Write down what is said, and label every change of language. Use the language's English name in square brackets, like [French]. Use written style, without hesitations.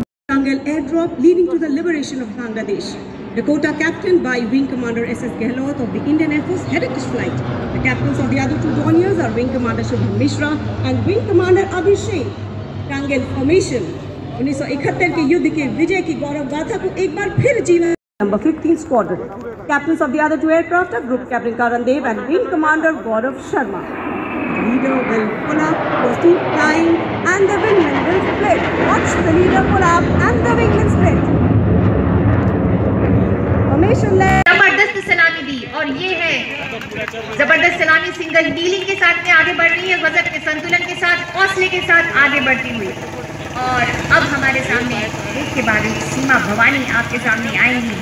[English] Dangal airdrop leading to the liberation of Bangladesh. Dakota captained by Wing Commander S.S. Gehlot of the Indian Air Force Heritage Flight. The captains of the other two Dorniers are Wing Commander Shubham Mishra and Wing Commander Abhishek. [Hindi] Dangal formation 1971 के युद्ध के विजय की गौरव गाथा को एक बार फिर जीवन। [English] Number 15 Squadron. Captains of the other two aircraft are Group Captain Karan Dev and Wing Commander Gaurav Sharma. The leader will pull up, proceed flying, and the wingman will split. Watch the leader pull up and the wingman split. [Hindi] जबरदस्त सलामी दी, और ये है जबरदस्त सलामी single dealing के साथ में आगे बढ़ रही है, वजन के संतुलन के साथ, हौसले के साथ आगे बढ़ती हुई। और अब हमारे सामने एक के बाद एक सीमा भवानी आपके सामने आएंगी।